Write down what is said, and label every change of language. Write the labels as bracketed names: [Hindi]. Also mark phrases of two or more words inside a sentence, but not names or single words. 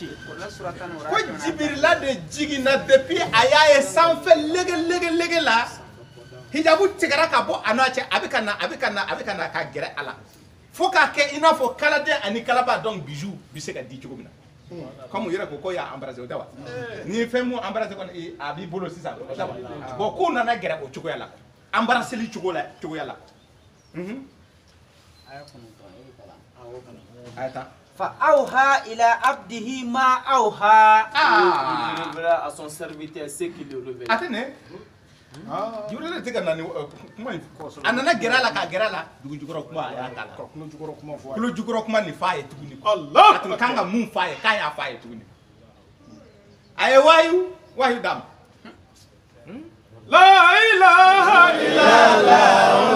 [Bambara] ko Jibirila de jiginna depuis a y'a ye sanfɛ lege la hijabu tigɛra ka bɔ a n'a cɛ a bɛ ka na ka gɛrɛ a la fo k'a kɛ i n'a fɔ kaladen ani kalaba donc bijou bɛ se ka di cogo min na comme u yɛrɛ ko y'a embrassé o tɛ wa ni fɛn mun embrassé kɔni a b'i bolo sisan o tɛ wa bon k'u nana gɛrɛ o cogoya la embrasseli cogoya la aya ta [Arabic] فأوحى إلى عبده ما أوحى [French] Il révéla à son serviteur ce qu'il lui révèle. [Bambara] a tɛ ne Jibrila de tɛ ka na ni kuma in a nana gɛrɛ a la k'a gɛrɛ a la dugu jukɔrɔ kuma a y'a k'a la Kulo jukɔrɔ kuma fɔ. kulo jukɔrɔ kuma nin f'a ye tuguni Allah. a tun kan ka mun f'a ye k'a y'a f'a ye tuguni a ye wayu d'a ma [Arabic] لا إله إلا الله.